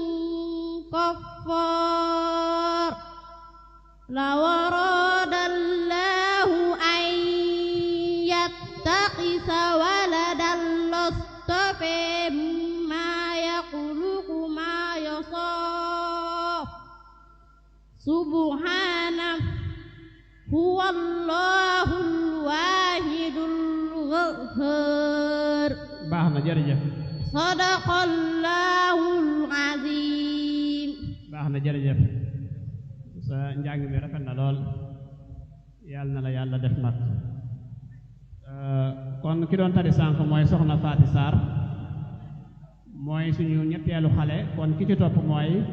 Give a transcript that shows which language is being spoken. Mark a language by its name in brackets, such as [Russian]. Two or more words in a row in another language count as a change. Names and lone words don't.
[Arabic] كفر لو أراد الله أن يتخذ ولدا لاصطفى مما يخلق ما يشاء سبحانه هو الله الواحد القهار [Wolof] baax na jërëjëf [Arabic] صدق الله العظيم [Wolof] baax na jërëjëf sa njàng mi rafet na lool yàlla na la yàlla def mat kon ki doon tari sànq mooy soxna Faty Sarr mooy suñu ñetteelu xale kon ki ci topp mooy